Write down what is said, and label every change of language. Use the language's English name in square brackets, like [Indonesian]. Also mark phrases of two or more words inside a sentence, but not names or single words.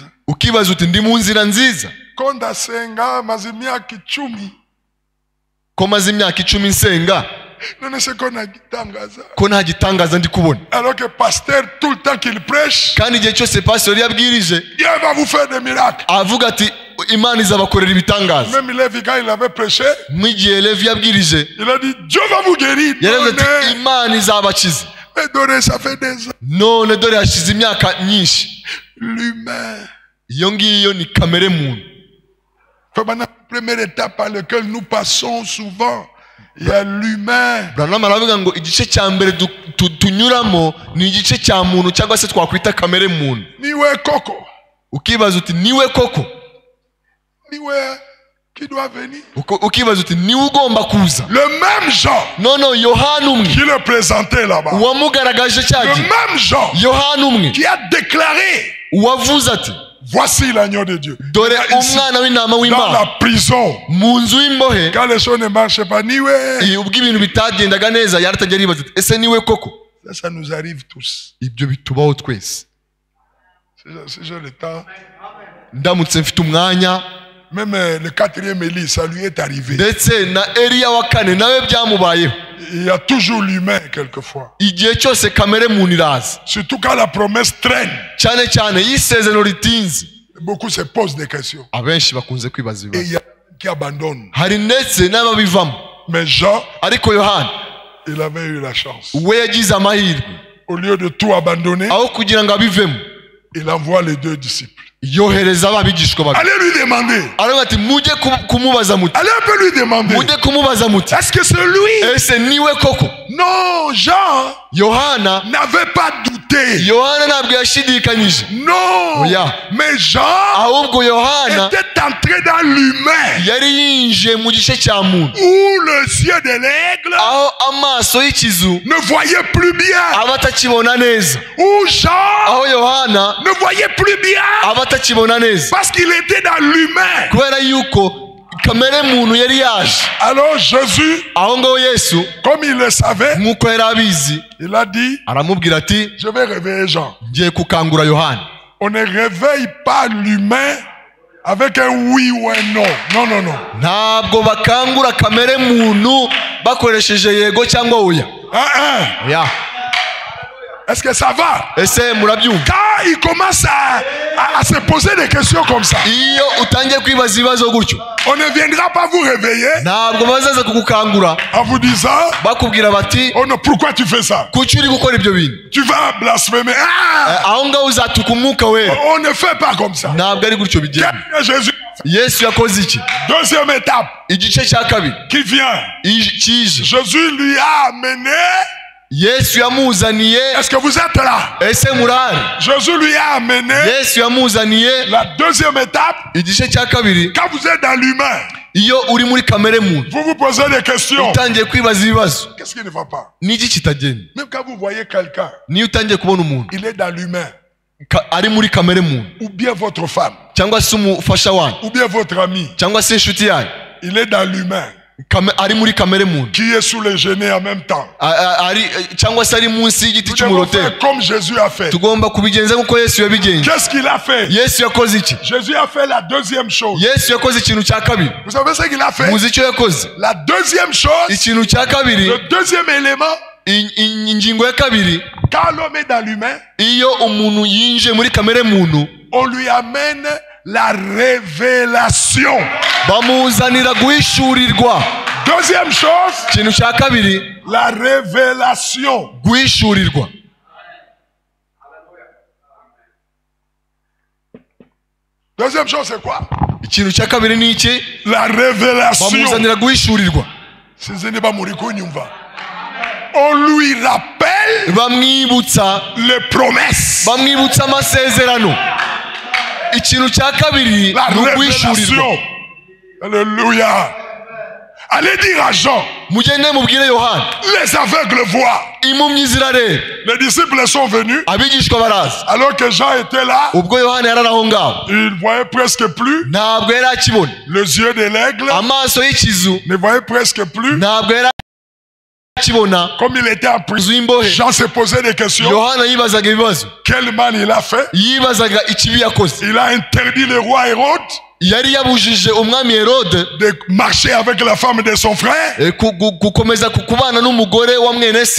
[Kinyarwanda] Ukibaza uti ndi mu nzira nziza? Ko ndasenga maze imyaka 10. Ko maze imyaka 10 nsenga. None se ko nagitangaza. Ko nta gitangaza ndi kubona. [French] Alors que pasteur tout le temps qu'il prêche. [Kinyarwanda] Kandi igihe cyose pasteur yabwirije, [French] Dieu va vous faire des miracles. [Kinyarwanda] Avuga ati Imana izabakorera ibitangaza. [French] Même Lévi quand il avait prêché, [Kinyarwanda] mwigihe Lévi yabwirije, [French] il a dit Dieu va vous guérir. [Kinyarwanda] Yaravuze ati Imana izabakiza. [French] Mais dore ça fait des ans. [Kinyarwanda] None dore hashize imyaka nyinshi. [French] L'humain. [Kinyarwanda] Iyo ngiyo ni kamere muntu. [French] La première étape par laquelle nous passons souvent, il y a l'humain. [Kinyarwanda] Branham aravuga ngo igice cya mbere tunyuramo ni igice cya muntu cyangwa se twakwita kamere muntu. Niwe koko. Ukibaza uti niwe koko? [French] Niwe qui doit venir. [Kinyarwanda] Ukibaza uti niwe ugomba kuza? [French] Le même Jean. Non, [Kinyarwanda] Yohana umwe. [French] Qui le présentait là-bas. [Kinyarwanda] Wamugaragaje cyagi. [French] Le même Jean. [Kinyarwanda] Yohana umwe. [French] Qui a déclaré. [Kinyarwanda] Wavuze ati [French] voici l'agneau de Dieu. [Kinyarwanda] Dore umwana w'intama w'Imana. [French] Dans la prison. [Kinyarwanda] Mu nzu y'imbohe. [French] Quand les choses ne marchent pas, [Kinyarwanda] niwe. Ubwo ibintu bitagendaga neza yaratajya ribaza ati ese niwe koko? [French] Ça nous arrive tous. [Kinyarwanda] Ibyo bitubaho twese. [French] Si j'ai le temps. [Kinyarwanda] Ndamutse mfite umwanya. [French] Même le 4e Élie, ça lui est arrivé. [Kinyarwanda] Ndetse na Eliya wa kane nawe byamubayeho. [French] Il y a toujours l'humain quelquefois. [Kinyarwanda] Igihe cyose kamere muntu iraza. [French] Surtout quand la promesse traîne. [Kinyarwanda] Cyane y'isezerano ritinze. [French] Beaucoup se posent des questions. [Kinyarwanda] Abenshi bakunze kwibaza ibibazo. [French] Et il y a qui abandonne. [Kinyarwanda] Hari ndetse n'ababivamo. [French] Mais Jean, [Kinyarwanda] ariko Yohana, [French] il avait eu la chance. [Kinyarwanda] We yagize amahirwe. [French] Au lieu de tout abandonner, [Kinyarwanda] aho kugira ngo abivemo, [French] il envoie les 2 disciples. [Kinyarwanda] Yohereza ababigishwa babiri. [French] Allez lui demander. [Kinyarwanda] Aravuga ati mujye kumubaza muti. [French] Allez un peu lui demander. [Kinyarwanda] Mujye kumubaza muti. [French] Est-ce que c'est lui? [Kinyarwanda] Ese niwe koko? [French] Non, Jean Yohana n'avait pas douté. [Kinyarwanda] Yohana ntabwo yashidikanyije. [French] Non. [Kinyarwanda] Oya. [French] Mais Jean [Kinyarwanda] ahubwo Yohana [French] était entré dans l'humain. [Kinyarwanda] yari yinjiye mu gice cya muntu. [French] Où les yeux de l'aigle [Kinyarwanda] aho amaso y'ikizu [French] ne voyaient plus bien. [Kinyarwanda] aba atakibona neza. [French] Où Jean [Kinyarwanda] aho Yohana [French] ne voyait plus bien. [Kinyarwanda] aba atakibona neza. [French] Parce qu'il était dans l'humain. [Kinyarwanda] kubera yuko kamere muntu yari yaje. [French] Alors Jésus, [Kinyarwanda] aho ngaho Yesu [French] comme il le savait, [Kinyarwanda] nk'uko yari abizi, [French] il a dit, [Kinyarwanda] aramubwira ati [French] je vais réveiller Jean. [Kinyarwanda] ngiye gukangura Yohana. [French] On ne réveille pas l'humain avec un oui ou un non. Non, non, non. [Kinyarwanda] ntabwo bakangura kamere muntu bakoresheje yego cyangwa oya. oya. [French] Est-ce que ça va? [Kinyarwanda] ese murabyumva? [French] Quand il commence à se poser des questions comme ça, [Kinyarwanda] iyo utangiye kwibaza ibibazo gutyo, [French] on ne viendra pas vous réveiller [Kinyarwanda] ntabwo bazaza kugukangura [French] en vous disant, [Kinyarwanda] bakubwira bati [French] oh non, pourquoi tu fais ça? [Kinyarwanda] kuki uri gukora ibyo bintu? [French] Tu vas blasphémer. [Kinyarwanda] aho ngaho uzatuka umwuka we. [French] On ne fait pas comme ça. [Kinyarwanda] ntabwo ari gutyo bigenda. Jésus. Yesu yakoze iki? [French] Deuxième étape [Kinyarwanda] igice cya kabiri [French] qui vient. [Kinyarwanda] kije. [French] Jésus lui a amené. [Kinyarwanda] Yesu yamuzaniye. [French] Est-ce que vous êtes là? [Kinyarwanda] ese murari? [French] Jésus lui a amené. [Kinyarwanda] Yesu yamuzaniye [French] La deuxième étape. [Kinyarwanda] igice cya kabiri. [French] Quand vous êtes dans l'humain, [Kinyarwanda] iyo uri muri kamere muntu, [French] vous vous posez des questions. [Kinyarwanda] utangiye kwibaza ibibazo. [French] Qu'est-ce qui ne va pas? [Kinyarwanda] Niki kitagenda? [French] Même quand vous voyez quelqu'un, [Kinyarwanda] niyo utangiye kubona umuntu [French] il est dans l'humain. [Kinyarwanda] ari muri kamere muntu, [French] Ou bien votre femme. [Kinyarwanda] cyangwa se umufasha wanyu, [French] Ou bien votre ami. [Kinyarwanda] cyangwa se inshuti yanyu, [French] Il est dans l'humain. [Kinyarwanda] ari muri kamere muntu, [French] Qui est sous les genêts en même temps. [Kinyarwanda] cyangwa se ari munsi y'igiti [French] Nous devons [Kinyarwanda] cy'umurotero. [French] faire comme Jésus a fait. [Kinyarwanda] tugomba kubigenza nk'uko Yesu yabigenje. [French] Qu'est-ce qu'il a fait? [Kinyarwanda] Yesu yakoze iki? [French] Jésus a fait la deuxième chose. [Kinyarwanda] Yesu yakoze ikintu cya kabiri. [French] Vous savez ce qu'il a fait? [Kinyarwanda] muzi icyo yakoze? [French] La deuxième chose, [Kinyarwanda] ikintu cya kabiri, [French] le deuxième élément, [Kinyarwanda] ingingo ya kabiri, [French] quand l'homme est dans l'humain, [Kinyarwanda] iyo umuntu yinjiye muri kamere muntu, [French] on lui amène la révélation. [Kinyarwanda] bamuzanira guhishurirwa. [French] Deuxième chose, [Kinyarwanda] ikintu cya kabiri, [French] la révélation. [Kinyarwanda] guhishurirwa. [French] Deuxième chose, c'est quoi? [Kinyarwanda] ikintu cya kabiri ni iki? [French] La révélation. [Kinyarwanda] bamuzanira guhishurirwa. [French] On lui rappelle [Kinyarwanda] bamwibutsa [French] les promesses. [Kinyarwanda] bamwibutsa amasezerano. ikintu cya kabiri [French] La [Kinyarwanda] ni uguhishurirwa. [French] révélation. Alléluia. Allez dire à Jean, [Kinyarwanda] mugende mubwire Yohana, [French] les aveugles voient. [Kinyarwanda] impumyi zirareba. [French] Les disciples sont venus. [Kinyarwanda] abigishwa baraza. [French] Alors que Jean était là, [Kinyarwanda] ubwo Yohana yari aho ngaho, [French] il voyait presque plus. [Kinyarwanda] ntabwo yari akibona. [French] Les yeux de l'aigle [Kinyarwanda] amaso y'ikizu [French] ne voyaient presque plus. [Kinyarwanda] ntabwo yari akibona. [French] Comme il était en prison, [Kinyarwanda] Zimbohe. [French] Jean se posait des questions. [Kinyarwanda] Yohana yibazaga ibibazo. [French] Quel mal il a fait? [Kinyarwanda] yibazaga ikibi yakoze. [French] Il a interdit le roi Hérode [Kinyarwanda] yari yabujije umwami Herode [French] de marcher avec la femme de son frère [Kinyarwanda] gukomeza kubana n'umugore wa mwene se,